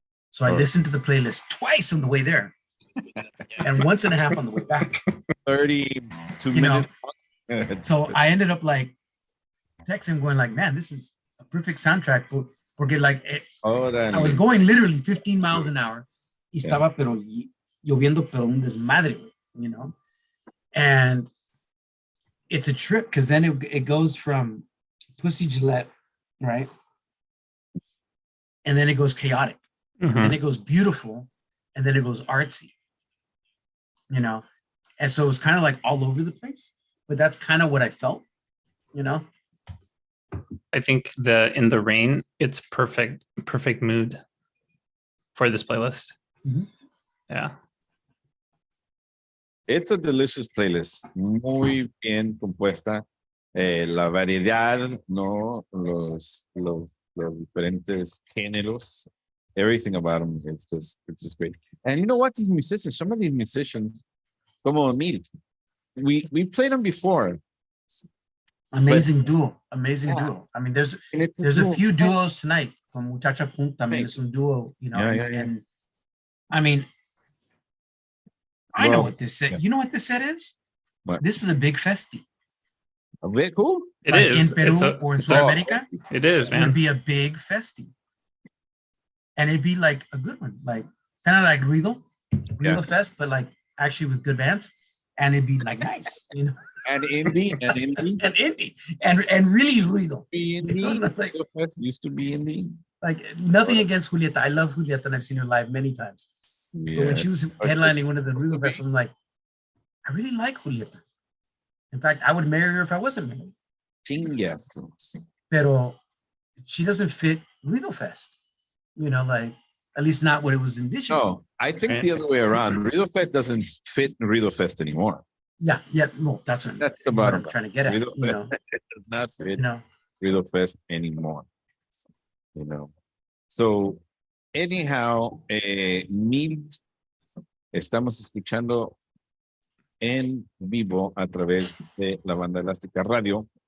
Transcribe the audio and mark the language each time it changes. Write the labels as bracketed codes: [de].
[en] So I listened to the playlist twice on the way there and once and a half on the way back. 32 minutes. So I ended up like texting going like, man, this is a perfect soundtrack. [es] Porque [en] like, I was going literally 15 miles an hour. [es] Y estaba pero lloviendo pero un desmadre, [en] you know? And it's a trip because then it goes from Pussy Gillette, right? And then it goes chaotic. Mm-hmm. And then it goes beautiful. And then it goes artsy, you know? And so it was kind of like all over the place. But that's kind of what I felt, you know? I think In the Rain, it's perfect mood for this playlist. Mm-hmm. Yeah. It's a delicious playlist, [es] muy bien compuesta. La variedad, ¿no? Los diferentes géneros, [en] everything about them, it's just great. And you know what? These musicians, some of these musicians, como Emil, we played them before. Amazing duo. I mean, there's a few duos tonight. [es] Con Muchacha Punk también es un duo, [en] you know. And I mean, I know what this set. Yeah. You know what this set is? What? This is a big festi. A big who? It is. In Peru or in Sudamerica. It is, man. It would be a big festi. And it'd be like a good one. Like kind of like Ruido Fest, but like actually with good bands. And it'd be like nice, you know. And indie. And really Ruido. Indie. Like, used to be indie. Like nothing against Julieta. I love Julieta and I've seen her live many times. Yeah. But when she was headlining one of the Ruido Fests, I'm like, I really like Julieta. In fact, I would marry her if I wasn't married. Yes. Pero she doesn't fit Ruido Fest. You know, like, at least not what it was envisioned. No, I think the other way around. Ruido Fest doesn't fit Ruido Fest anymore. Yeah, no, that's what I'm trying to get at. Ruido you know? It does not fit Ruido Fest anymore. You know. So, anyhow, [es] Milt, estamos escuchando en vivo a través de la banda Elástica Radio.